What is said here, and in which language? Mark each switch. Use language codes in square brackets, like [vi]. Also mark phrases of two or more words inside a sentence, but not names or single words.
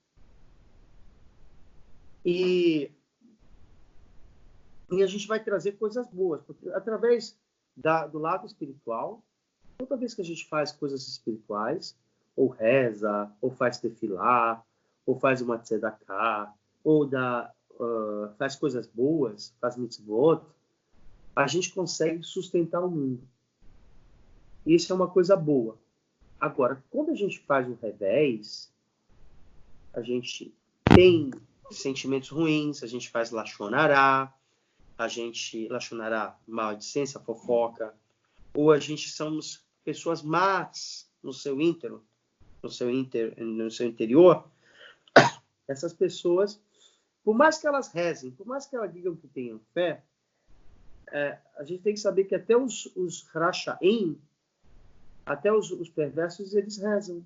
[pt] E a gente vai trazer coisas boas, porque através do lado espiritual, toda vez que a gente faz coisas espirituais, ou reza, ou faz tefilá, ou faz uma tzedakah, ou faz coisas boas, faz mitzvot, a gente consegue sustentar o mundo. E isso é uma coisa boa. Agora, quando a gente faz o revés, a gente tem sentimentos ruins, a gente faz [he] לשון הרע, לשון הרע, [pt] maledicência, fofoca, ou a gente somos pessoas más no seu interior, essas pessoas, por mais que elas rezem, por mais que elas digam que tenham fé, a gente tem que saber que até os Rashaim, até os perversos, eles rezam.